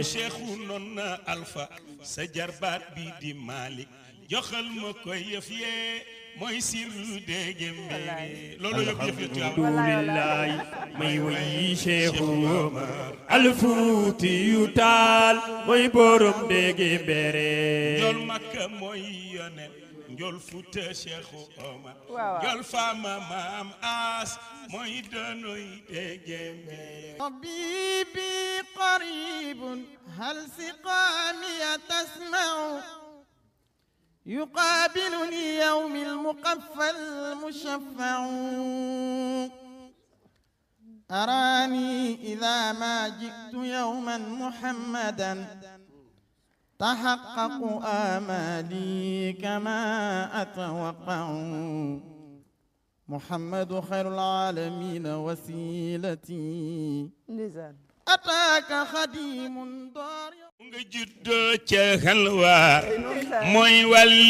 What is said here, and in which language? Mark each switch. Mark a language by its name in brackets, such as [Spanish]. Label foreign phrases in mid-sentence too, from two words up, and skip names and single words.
[Wolof] Cheikhu noon na alfa sa jarbaat bi di Malik joxal ma ko yëf yee mooy sirru dege mbere loolu yëpp alhamdulillah may way Cheikhu Omar al Fuutiyu Taal mooy borom dege mbere ñol Makka mooy yonent njol Fuuta Cheikhu Omar njol Faama maam As mooy donoy dege mbere [Arabic] طبيبي قريب هل سقامي تسمع يقابلني يوم المقفى المشفع أراني إذا ما جئت يوما محمدا تحقق آمالي كما أتوقع محمد خير العالمين وسيلتي أتاك خديم ضارع [Wolof] nga juddoo ca xalwa mooy wàll